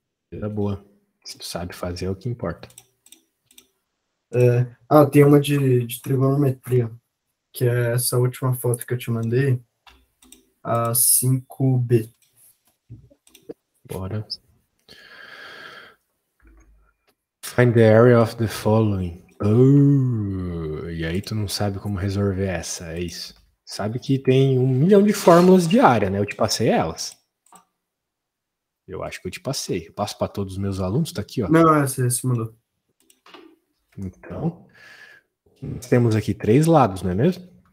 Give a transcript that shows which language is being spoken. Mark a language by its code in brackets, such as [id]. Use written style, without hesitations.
[pt] Coisa boa. Se tu sabe fazer é o que importa. Tem uma de trigonometria, que é essa última foto que eu te mandei, a 5B. Bora. [en] Find the area of the following. [pt] Oh, e aí tu não sabe como resolver essa, é isso. Sabe que tem 1 milhão de fórmulas de área, né? Eu te passei elas. Eu acho que eu te passei. Eu passo para todos os meus alunos, tá aqui, ó. Não, esse mandou. Então, nós temos aqui 3 lados, não é mesmo?